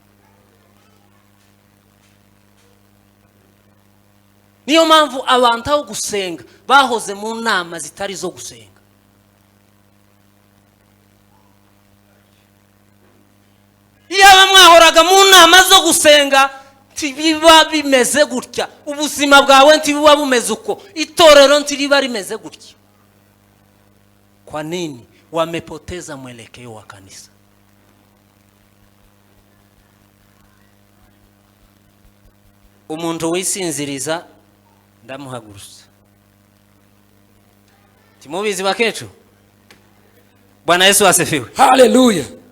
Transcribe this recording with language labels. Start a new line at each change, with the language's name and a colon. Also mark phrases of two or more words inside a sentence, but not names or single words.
Kinyarwanda: Niyo mpamvu abantu aho gusenga bahoze mu nama zitari zo gusenga. Iyo mwahoraga mu nama zo gusenga ntibiba bimeze gutya, ubuzima bwawe ntibuba bumeze uko, itorero ntiriba rimeze gutya.
Swahili: Kwa nini? Wamepoteza mwelekeo wa kanisa.
Kinyarwanda: Umuntu wisinziriza ndamuhagurusa. Timubizi bakecu?
Swahili: Bwana Yesu asifiwe.
Kinyarwanda: Hallelujah.